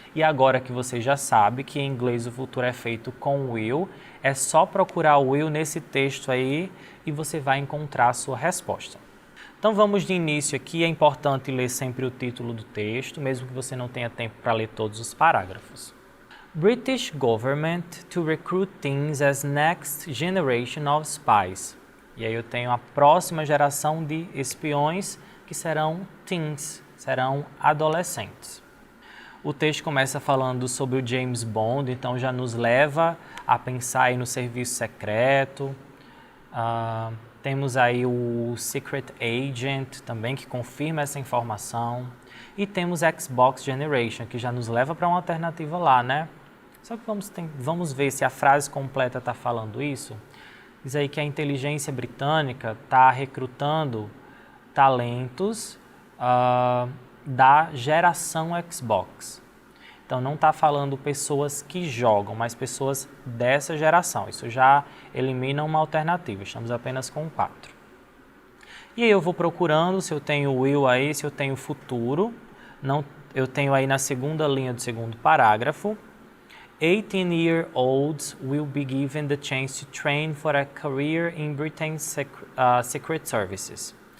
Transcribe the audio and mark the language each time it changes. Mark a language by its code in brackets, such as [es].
[pt] E agora que você já sabe que em inglês o futuro é feito com will, é só procurar o will nesse texto aí e você vai encontrar a sua resposta. Então vamos de início aqui, é importante ler sempre o título do texto, mesmo que você não tenha tempo para ler todos os parágrafos. [en] British government to recruit teens as next generation of spies. [pt] E aí eu tenho a próxima geração de espiões que serão teens, serão adolescentes. O texto começa falando sobre o James Bond, então já nos leva a pensar aí no serviço secreto. Temos aí o Secret Agent também, que confirma essa informação. E temos Xbox Generation, que já nos leva para uma alternativa lá, né? Só que vamos ver se a frase completa está falando isso. Diz aí que a inteligência britânica está recrutando talentos da geração Xbox. Então não está falando pessoas que jogam, mas pessoas dessa geração. Isso já elimina uma alternativa, estamos apenas com 4. E aí eu vou procurando se eu tenho will aí, se eu tenho futuro. Eu tenho aí na segunda linha do segundo parágrafo. [en] 18-year-olds will be given the chance to train for a career in Britain's Secret Services.